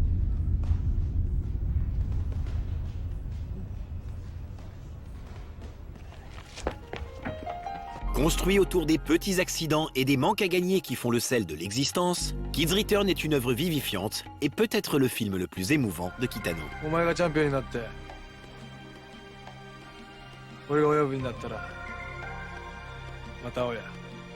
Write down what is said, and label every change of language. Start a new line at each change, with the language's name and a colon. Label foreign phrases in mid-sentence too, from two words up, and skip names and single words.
French: Construit autour des petits accidents et des manques à gagner qui font le sel de l'existence, Kids Return est une œuvre vivifiante et peut-être le film le plus émouvant de Kitano.
Japanese: 俺が親分になったらまた会おうや。